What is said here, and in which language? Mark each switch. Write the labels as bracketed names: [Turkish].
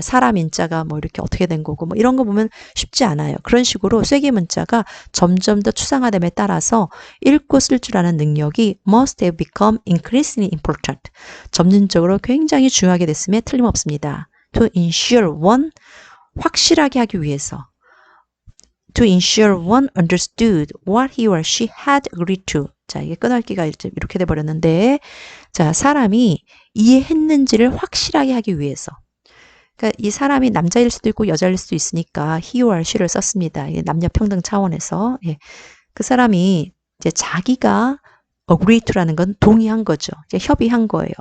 [Korean] 사람 인자가 뭐 이렇게 어떻게 된 거고 뭐 이런 거 보면 쉽지 않아요. 그런 식으로 쐐기 문자가 점점 더 추상화됨에 따라서 읽고 쓸 줄 아는 능력이 [English] must have become increasingly important. [Korean] 점진적으로 굉장히 중요하게 됐음에 틀림없습니다. [English] To ensure one, [Korean] 확실하게 하기 위해서. [English] To ensure one understood what he or she had agreed to. [Korean] 자, 이게 끊을기가 이렇게 돼버렸는데, 자, 사람이 이해했는지를 확실하게 하기 위해서. 그러니까 그러니까 이 사람이 남자일 수도 있고 여자일 수도 있으니까 [English] he or she [Korean] 를 썼습니다. 이게 남녀 평등 차원에서. 예. 그 사람이 이제 자기가 agree to라는 건 동의한 거죠. 이제 협의한 거예요.